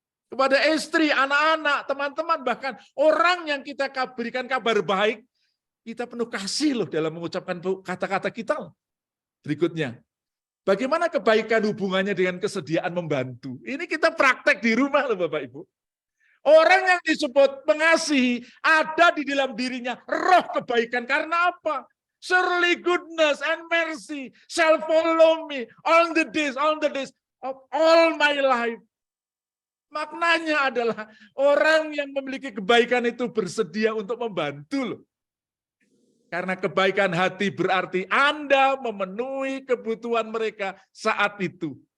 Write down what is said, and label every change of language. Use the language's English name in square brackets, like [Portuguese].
[Indonesian] Kepada istri, anak-anak, teman-teman, bahkan orang yang kita berikan kabar baik, kita penuh kasih loh dalam mengucapkan kata-kata kita. Berikutnya, bagaimana kebaikan hubungannya dengan kesediaan membantu? Ini kita praktek di rumah loh Bapak Ibu. Orang yang disebut mengasihi ada di dalam dirinya roh kebaikan. Karena apa? [English] Surely goodness and mercy shall follow me all the days of all my life. [Indonesian] Maknanya adalah orang yang memiliki kebaikan itu bersedia untuk membantu loh. Karena kebaikan hati berarti Anda memenuhi kebutuhan mereka saat itu.